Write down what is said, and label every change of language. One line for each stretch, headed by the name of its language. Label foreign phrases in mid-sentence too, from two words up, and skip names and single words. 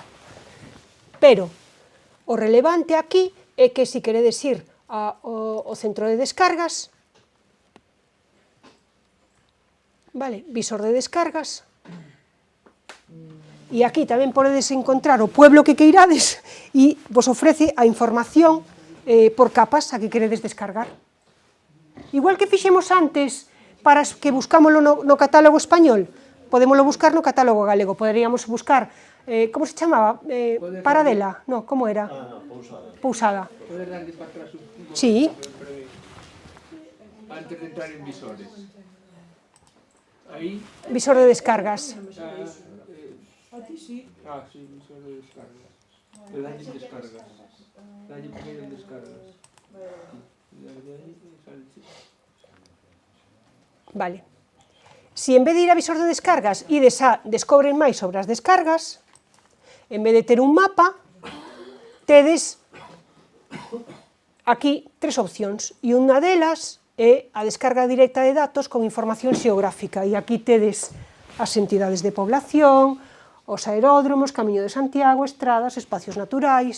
Galician: Pero o relevante aquí é que se queredes ir ao centro de descargas, vale, visor de descargas, e aquí tamén podedes encontrar o pueblo que queirades e vos ofrece a información por capas a que queredes descargar. Igual que fixemos antes para que buscámoslo no catálogo español, podémoslo buscar no catálogo galego, poderíamos buscar, como se chamaba? Paradela? No, como era? Pousada.
Spanish: Poder darle para atrás un poquito. Sí. Antes de entrar en visores. Ahí. Visor de descargas. Aquí sí. Ah, sí, visor de descargas.
Galician: Le dalle en descargas. Dalle primero en descargas. Vale. Si en vez de ir a visor de descargas ides a descobren máis sobre as descargas, en vez de ter un mapa, tedes aquí tres opcións, e unha delas é a descarga directa de datos con información xeográfica, e aquí tedes as entidades de población, os aeródromos, Camiño de Santiago, estradas, espacios naturais.